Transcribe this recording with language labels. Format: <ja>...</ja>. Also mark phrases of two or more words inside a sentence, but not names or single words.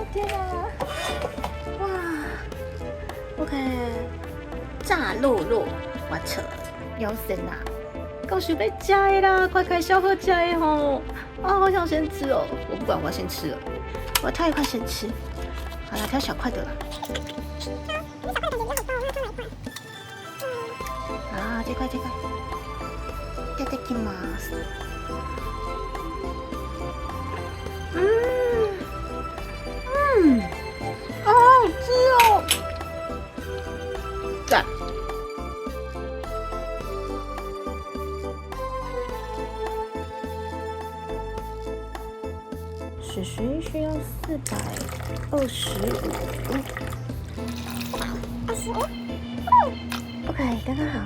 <zh>天哪，哇 ，OK， 炸肉，我操，有神啊！够想要吃的啦，快开小好吃的吼！啊，好想先吃哦！我不管，我要先吃了，我要挑一块先吃。好啦，挑小块的啦。啊，这块。</zh> <ja>いただきます。</ja> <zh>好好吃哦！赞。水需要425。OK， 刚刚好。</zh>